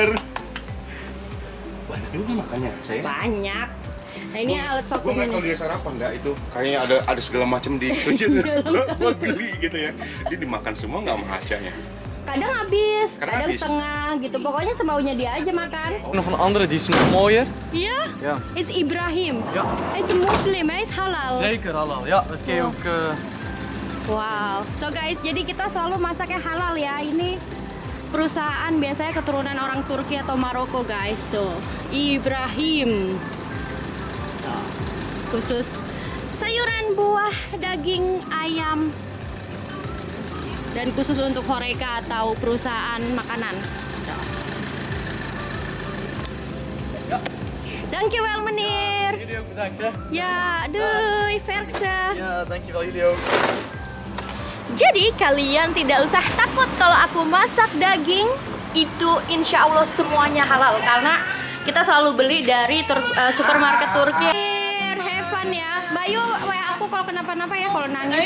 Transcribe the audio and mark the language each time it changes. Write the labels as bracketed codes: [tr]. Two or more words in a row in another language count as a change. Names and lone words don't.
[id] Banyak juga makannya, saya. Banyak. Nah ini alat Gue vakumnya nggak tahu nih. dia sarapan nggak itu. Kayaknya ada segala macam di itu. Gue geli gitu ya. Dia dimakan semua nggak sama Hasyanya. Kadang habis, kadang Habis. setengah gitu. Pokoknya semaunya dia aja makan. [nl] Nog een andere, die is nog mooier. [id] Iya? [nl] Ja. Is Ibrahim. Ja. Hij is een moslim, hij is halal. Zeker halal. Ja, dat kun je Oh. ook. [en] Wow. So guys, [id] jadi kita selalu masaknya halal ya. Ini perusahaan biasanya keturunan orang Turki atau Maroko guys. Tuh, Ibrahim. Tuh. Khusus sayuran, buah, daging, ayam. Dan khusus untuk Horeca atau perusahaan makanan. Tuh. [en] Thank you [nl] wel meneer. Jullie ook bedankt hè. Ya, doei Verkse. Ja, dankjewel jullie ook. [id] Jadi kalian tidak usah takut kalau aku masak daging itu [ar] إن شاء الله [id] semuanya halal karena kita selalu beli dari supermarket Turki. [en] Have fun [id] ya, Bayu WA aku kalau kenapa-napa ya kalau Oh nangis.